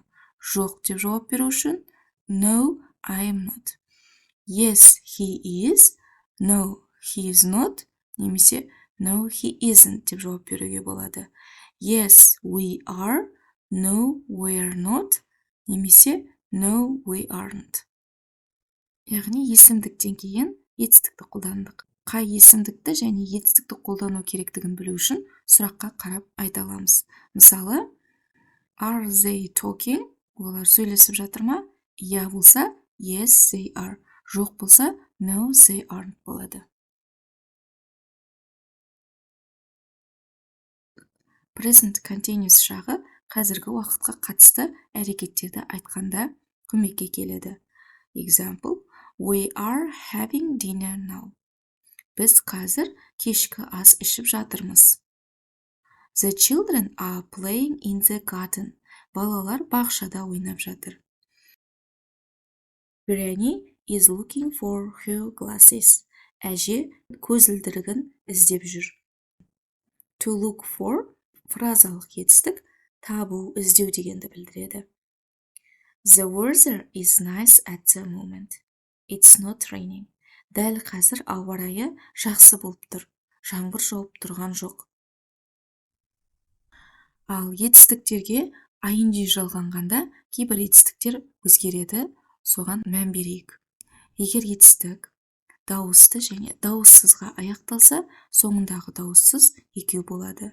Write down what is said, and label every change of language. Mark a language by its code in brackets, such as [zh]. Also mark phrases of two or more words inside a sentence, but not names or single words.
[kk] Жоқ деп жауап беру үшін [en] no, I am not. Yes, he is. No, he is not. [kk] Немесе [en] no, he isn't [kk] деп жауап беруге болады. [en] Yes, we are. No, we are not. Немесе no, we aren't. [kk] Яғни есімдіктен кейін етістікті қолдандық. Қай есімдікті және етістікті қолдану керектігін білу үшін сұраққа қарап айта аламыз. Мысалы, [en] are they talking? [kk] Олар сөйлесіп жатыр ма? Иә болса, [en] yes, they are. [kk] Жоқ болса, [en] no, they aren't [kk] болады. [en] Present continuous [kk] шағы қазіргі уақытқа қатысты әрекеттерді айтқанда көмекке келеді. [en] Example, we are having dinner now. [kk] Біз қазір кешкі ас ішіп жатырмыз. [en] The children are playing in the garden. [kk] Балалар бақшада ойнап жатыр. [en] Granny is looking for her glasses. [kk] Әже көзілдірігін іздеп жүр. [en] To look for [kk] фразалық етістік табу, іздеу дегенді білдіреді. [en] The weather is nice at the moment. It's not raining. [kk] Дәл қазір ауа райы жақсы болып тұр. Жаңбыр жауып тұрған жоқ. Ал етістіктерге ing жалғанғанда кейбір етістіктер өзгереді, соған мән берейік. Егер етістік дауысты және дауыссызға аяқталса, соңындағы дауыссыз екеу болады.